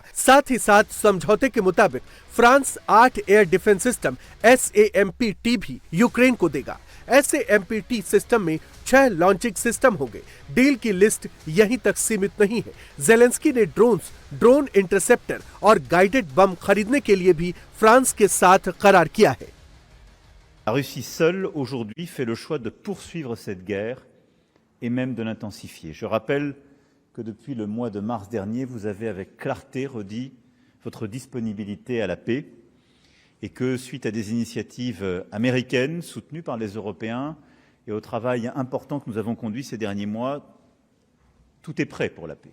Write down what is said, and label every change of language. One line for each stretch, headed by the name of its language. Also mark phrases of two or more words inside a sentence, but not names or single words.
Hindi: साथ ही साथ समझौते के मुताबिक फ्रांस 8
English: air defense system
Hindi: SAMP-T भी यूक्रेन को देगा। SAMP-T सिस्टम में 6
English: launching system
Hindi: होंगे। डील की लिस्ट यहीं तक सीमित नहीं है। ज़ेलेंस्की ने
English: drone interceptor
Hindi: और
English: guided bomb
Hindi: खरीदने के लिए भी फ्रांस के साथ करार किया है।
French: La Russie seule aujourd'hui fait le choix de poursuivre cette guerre et même de l'intensifier. Je rappelle que depuis le mois de mars dernier, vous avez avec clarté redit votre disponibilité à la paix et que suite à des initiatives américaines soutenues par les Européens et au travail important que nous avons conduit ces derniers mois, tout est prêt pour la paix.